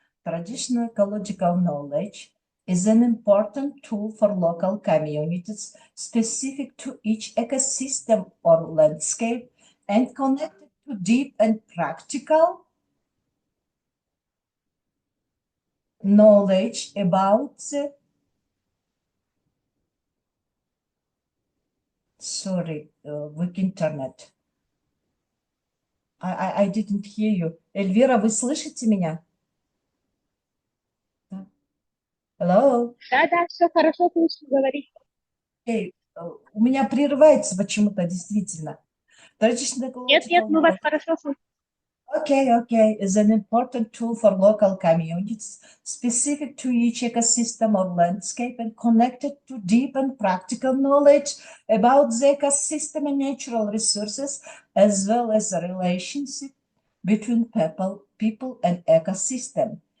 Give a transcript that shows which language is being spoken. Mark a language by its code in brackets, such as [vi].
[en] Traditional ecological knowledge is an important tool for local communities specific to each ecosystem or landscape and connected to deep and practical knowledge about the weak internet. I didn't hear you. [ru] Эльвира, вы слышите меня? [en] Hello? [ru] Да, все хорошо, слышно, говорить. Эй, у меня прерывается почему-то, действительно. Нет, мы вас хорошо слышим. [en] Okay, is an important tool for local communities, specific to each ecosystem or landscape and connected to deep and practical knowledge about the ecosystem and natural resources, as well as the relationship between people and ecosystem.